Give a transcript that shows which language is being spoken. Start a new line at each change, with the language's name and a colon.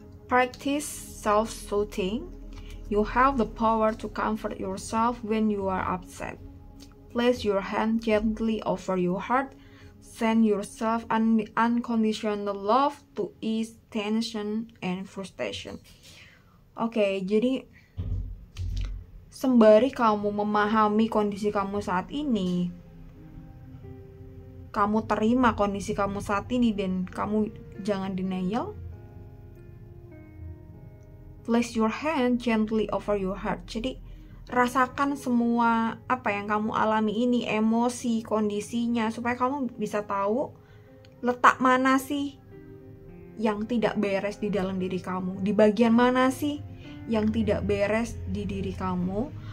English: Practice self-soothing. You have the power to comfort yourself when you are upset. Place your hand gently over your heart. Send yourself unconditional love to ease tension and frustration.
Indonesian: Oke, jadi sembari kamu memahami kondisi kamu saat ini, kamu terima kondisi kamu saat ini dan kamu jangan denial.
English: Place your hand gently over your heart.
Indonesian: Jadi rasakan semua apa yang kamu alami ini, emosi, kondisinya, supaya kamu bisa tahu letak mana sih yang tidak beres di dalam diri kamu. Di bagian mana sih yang tidak beres di diri kamu?